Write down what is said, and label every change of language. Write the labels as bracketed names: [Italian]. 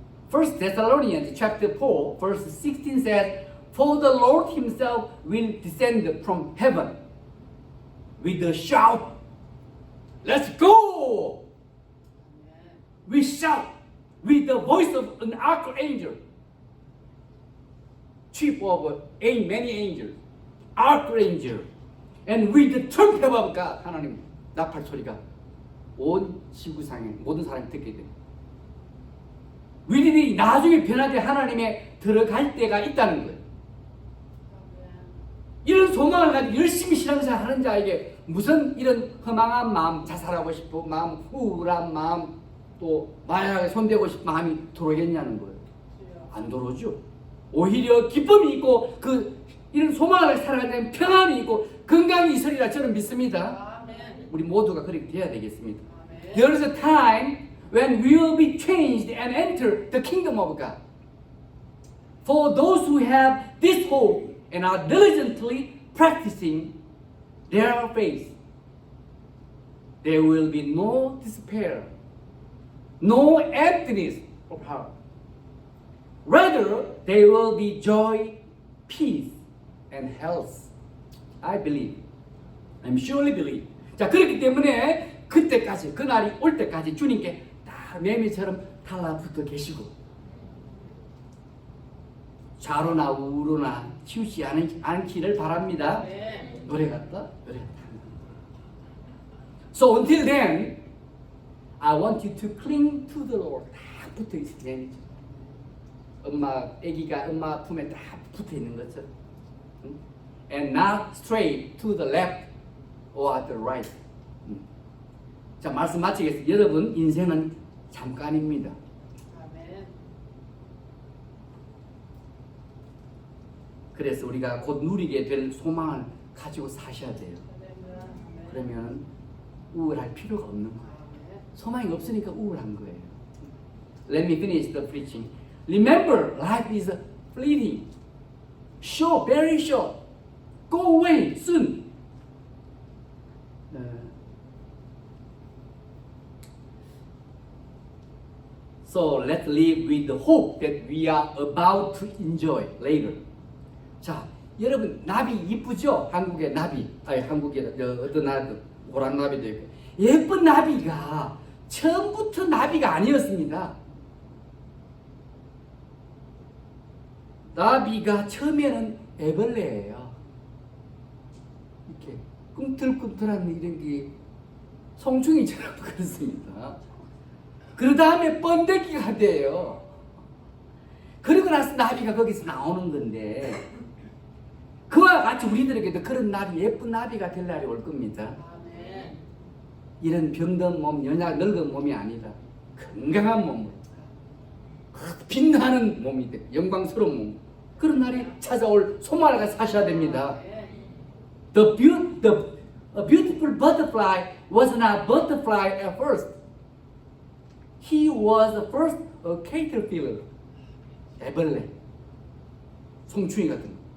[English] 1 Thessalonians chapter 4 verse 16 says, For the Lord himself will descend from heaven with a shout. Let's go! We shout with the voice of an archangel, chief of many angels, archangel, and with the trumpet of God. [Korean] 하나님 나팔 소리가 온 지구상의 모든 사람이 듣게 됩니다. 우리들이 나중에 변화된 하나님의 들어갈 때가 있다는 거예요. 이런 소망을 가지고 열심히 신앙생활 하는 자에게 무슨 이런 허망한 마음, 자살하고 싶은 마음, 우울한 마음, 또 마약에 손대고 싶은 마음이 들어오겠냐는 거예요. 안 들어오죠. 오히려 기쁨이 있고 이런 소망을 살아가는 평안이 있고 건강이 있으리라 저는 믿습니다. 우리 모두가 그렇게 돼야 되겠습니다. [English] There is a time when we will be changed and enter the kingdom of God. For those who have this hope and are diligently practicing their faith, there will be no despair, no emptiness of heart. Rather, there will be joy, peace, and health. I believe. I'm surely believe. [Korean] 자, 그렇기 때문에 그때까지, 그날이 올 때까지 주님께 다 매미처럼 달라붙어 계시고 좌로나 우로나 치우지 않기를 바랍니다. 아멘. 노래 같다? 노래 같다. [English] So until then, I want you to cling to the Lord. [Korean] 딱 붙어 있으면 엄마, 아기가 엄마 품에 딱 붙어 있는 것처럼. [English] And not stray to the left or the right. [Korean] 자, 말씀 마치겠습니다. 여러분, 인생은 잠깐입니다. 아멘. 그래서 우리가 곧 누리게 될 소망을 가지고 사셔야 돼요. 할렐루야. 아멘. 그러면 우울할 필요가 없는 거예요. 아멘. 소망이 없으니까 우울한 거예요. [English] Let me finish the preaching. Remember, life is fleeting. Short, very short. Go away soon. So let's live with the hope that we are about to enjoy later. [Korean] 자, 여러분 나비 이쁘죠? 한국의 나비, 아니 한국의 어떤 나비, 호랑 나비도 있고 예쁜 나비가 처음부터 나비가 아니었습니다. 나비가 처음에는 애벌레예요. 이렇게 꿈틀꿈틀한 이런 게 송충이처럼 그렇습니다. 그 다음에 번데기가 돼요. 그러고 나서 나비가 거기서 나오는 건데 그와 같이 우리들에게도 그런 나비, 예쁜 나비가 될 날이 올 겁니다. 아멘. 이런 병든 몸, 연약 늙은 몸이 아니라 건강한 몸으로 빛나는 몸이 돼, 영광스러운 몸. 그런 날이 찾아올 소망을 가지고 사셔야 됩니다. [English] A beautiful butterfly was not butterfly at first. He was first a caterpillar, [Korean] 애벌레, 송충이 같은 거.